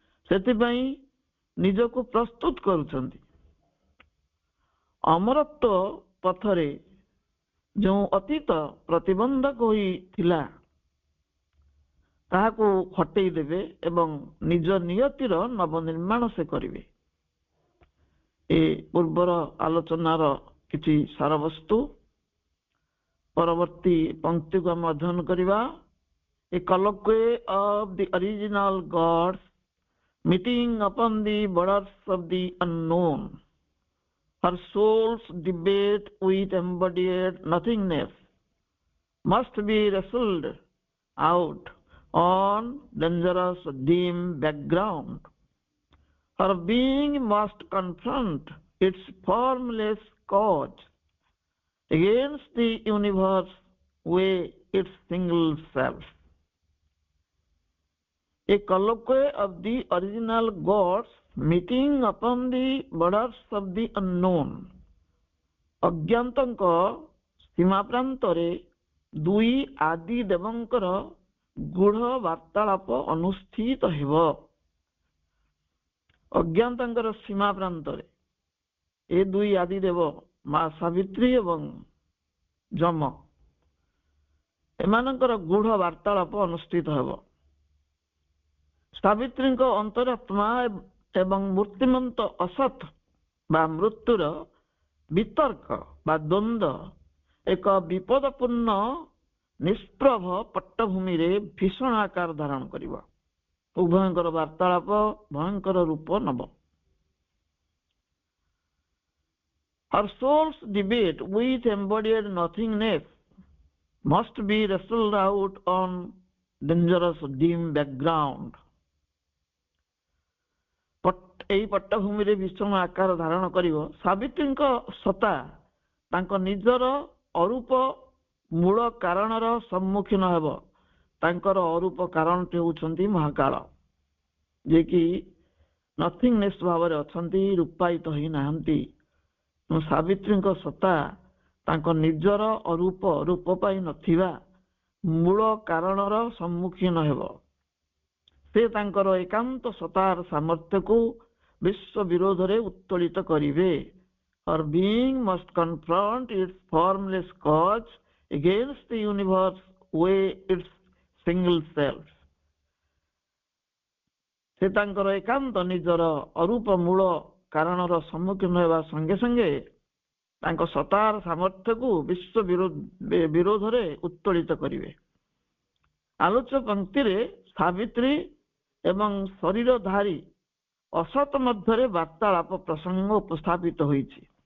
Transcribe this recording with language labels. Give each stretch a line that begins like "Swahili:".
Odia: ସେଥିପାଇଁ ନିଜକୁ ପ୍ରସ୍ତୁତ କରୁଛନ୍ତି। ଅମରତ୍ୱ ପଥରେ ଯେଉଁ ଅତୀତ ପ୍ରତିବନ୍ଧକ ହୋଇଥିଲା ତାହାକୁ ହଟେଇ ଦେବେ ଏବଂ ନିଜ ନିୟତିର ନବନିର୍ମାଣ ସେ କରିବେ। ଏ ପୂର୍ବର ଆଲୋଚନାର କିଛି ସାରବସ୍ତୁ ପରବର୍ତ୍ତୀ ପଂକ୍ତିକୁ ଆମେ ଅଧ୍ୟୟନ କରିବା।
English: A colloquy of the original gods meeting upon the borders of the unknown. Her soul's debate with embodied nothingness must be wrestled out on dangerous dim background. Her being must confront its formless cause against the universe with its single self. A colloquy of the original gods meeting upon the borders of the unknown.
Odia: ଅଜ୍ଞାତଙ୍କ ସୀମା ପ୍ରାନ୍ତରେ ଦୁଇ ଆଦି ଦେବଙ୍କର ଗୂଢ଼ ବାର୍ତ୍ତାଳାପ ଅନୁଷ୍ଠିତ ହେବ। ଅଜ୍ଞାତଙ୍କର ସୀମା ପ୍ରାନ୍ତରେ ଏ ଦୁଇ ଆଦି ଦେବ ମା ସାବିତ୍ରୀ ଏବଂ ଯମ, ଏମାନଙ୍କର ଗୂଢ଼ ବାର୍ତ୍ତାଳାପ ଅନୁଷ୍ଠିତ ହେବ। ସାବିତ୍ରୀଙ୍କ ଅନ୍ତରାତ୍ମା ଏବଂ ମୂର୍ତ୍ତିମନ୍ତ ଅସତ୍ ବା ମୃତ୍ୟୁର ବିତର୍କ ବା ଦ୍ୱନ୍ଦ୍ୱ ଏକ ବିପଦପୂର୍ଣ୍ଣ ନିଷ୍ପ୍ରଭ ପଟ୍ଟଭୂମିରେ ଭୀଷଣ ଆକାର ଧାରଣ କରିବ। ଉଭୟଙ୍କର ବାର୍ତ୍ତାଳାପ ଭୟଙ୍କର ରୂପ ନେବ।
English: Her soul's debate with embodied nothingness must be wrestled out on dangerous dim background.
Odia: ଏହି ପଟ୍ଟଭୂମିରେ ଭୀଷଣ ଆକାର ଧାରଣ କରିବ। ସାବିତ୍ରୀଙ୍କ ସତ୍ତା ତାଙ୍କ ନିଜର ଅରୂପ ମୂଳ କାରଣର ସମ୍ମୁଖୀନ ହେବ। ତାଙ୍କର ଅରୂପ କାରଣଟି ହେଉଛନ୍ତି ମହାକାଳ, ଯିଏକି ନଥିଙ୍ଗନେସ୍ ଭାବରେ ଅଛନ୍ତି, ରୂପାୟିତ ହୋଇନାହାନ୍ତି। ସାବିତ୍ରୀଙ୍କ ସତ୍ତା ତାଙ୍କ ନିଜର ଅରୂପ ରୂପ ପାଇ ନଥିବା ମୂଳ କାରଣର ସମ୍ମୁଖୀନ ହେବ। ସେ ତାଙ୍କର ଏକାନ୍ତ ସତ୍ତାର ସାମର୍ଥ୍ୟକୁ ବିଶ୍ୱ ବିରୋଧରେ ଉତ୍ତୋଳିତ କରିବେ।
English: Her being must confront its formless cause against the universe with its single self.
Odia: ସେ ତାଙ୍କର ଏକାନ୍ତ ନିଜର ଅରୂପ ମୂଳ କାରଣର ସମ୍ମୁଖୀନ ହେବା ସଙ୍ଗେ ସଙ୍ଗେ ତାଙ୍କ ସତ୍ତାର ସାମର୍ଥ୍ୟକୁ ବିଶ୍ୱ ବିରୋଧରେ ଉତ୍ତୋଳିତ କରିବେ। ଆଲୋଚ୍ୟ ପଂକ୍ତିରେ ସାବିତ୍ରୀ ଏବଂ ଶରୀରଧାରୀ ଅସତ ମଧ୍ୟରେ ବାର୍ତ୍ତାଳାପ ପ୍ରସଙ୍ଗ ଉପସ୍ଥାପିତ ହୋଇଛି।